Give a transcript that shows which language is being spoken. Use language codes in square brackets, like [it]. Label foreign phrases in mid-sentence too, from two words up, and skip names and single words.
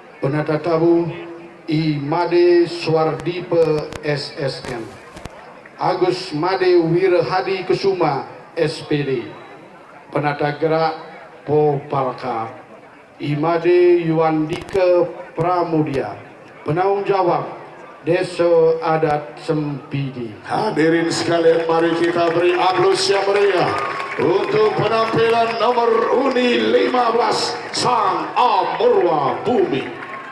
[id] Penata tamu I Made Swardipe SSM, Agus Made Wirhadi Kesuma SPD, Penata Gerak Popalka Imade Yuandike Pramudia, penanggung jawab Desa Adat Sempidi. Hadirin sekalian, mari kita beri aplaus yang meriah untuk penampilan nomor UNDI 15 Sang Amurwa Bumi.